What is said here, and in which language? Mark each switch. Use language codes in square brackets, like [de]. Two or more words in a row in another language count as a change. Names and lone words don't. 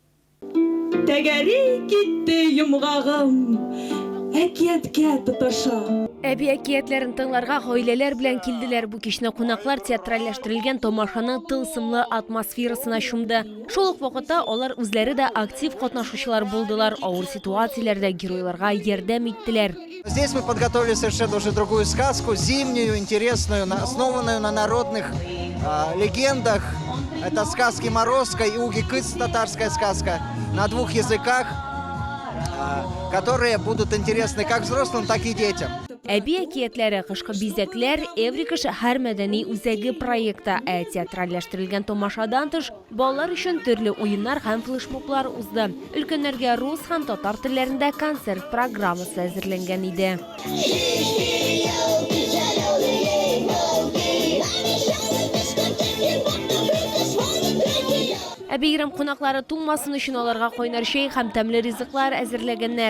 [tt] Тәгәри китте йомгагым, әкияткә тоташа. Әби әкиятләрен тыңларга гаиләләр белән килделәр. Бу кичне кунаклар театральләштерелгән тамашаның тылсымлы атмосферасына чумды. Шул ук вакытта алар үзләре дә актив катнашучылар булдылар. Авыр ситуацияләрдә геройларга ярдәм иттеләр. [ru] Здесь мы подготовили совершенно уже другую сказку, зимнюю, интересную, основанную на народных легендах. Это сказки Морозко и Уги Кыц, татарская сказка, на 2 языках, которые будут интересны как взрослым, так и детям. [tt] Әби әкиятләре, кышкы бизәкләр, Эврика шәһәр мәдәни үзәге проекты театральләштерелгән тамашадан тыш балалар өчен төрле уеннар һәм флешмоблар узды. Өлкәннәргә рус һәм татар телләрендә концерт программасы әзерләнгән иде. Әбейрем кунаклары туңмасын өчен аларга кайнар чәй һәм тәмле ризыклар әзерләгәннәр.